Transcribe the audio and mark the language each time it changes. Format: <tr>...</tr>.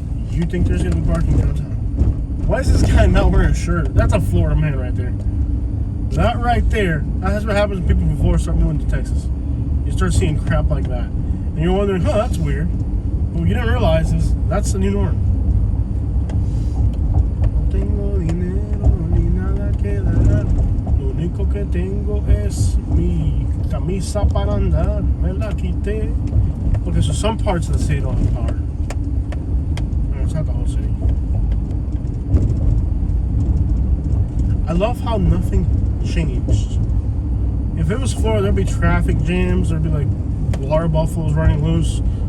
<en>You think there's going to be parking downtown? Why is this guy not wearing a shirt? That's a Florida man right there. That right there. That's what happens when people from Florida start moving to Texas. You start seeing crap like that. And you're wondering, huh, that's weird. But what you didn't realize is that's the new norm.</en> <es>No tengo dinero ni nada que dar. Lo único que tengo es mi camisa para andar. Me la quité.</es> <en>Okay, so some parts of the city don't have power. No, it's not the whole city. I love how nothing changed. If it was Florida, there'd be traffic jams, there'd be like water buffaloes running loose.</en>